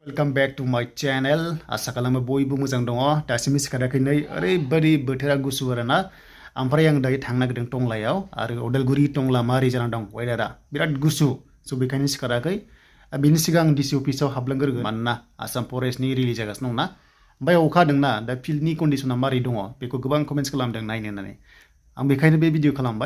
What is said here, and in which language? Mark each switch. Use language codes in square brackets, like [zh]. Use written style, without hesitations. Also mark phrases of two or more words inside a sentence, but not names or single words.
[en] Welcome back to my channel. [brx] Asa kalama boybu mojang dङ दासिमबो सिखाराखै नै ओरैबादि बोथोरा गुसु आरोना ओमफ्राय आं दायो थांनो नागिरदों टंलायाव आरो उदालगुरि टंला मारै जाना दं वेदारा बिराद गुसु स' बेखायनो सिखाराखै बिनि सिगां डिसि अफिसाव हाबलांग्रोगोन मानोना आसाम फरेस्टनि रिलिज जागासिनो दंना ओमफ्राय अखा हादोंना दा फिल्डनि कन्डिसना मारै दङ बेखौ गोबां कमेन्ट्स खालामदों नायनो होननानै आं बेखायनो बे भिडिअ खालामबाय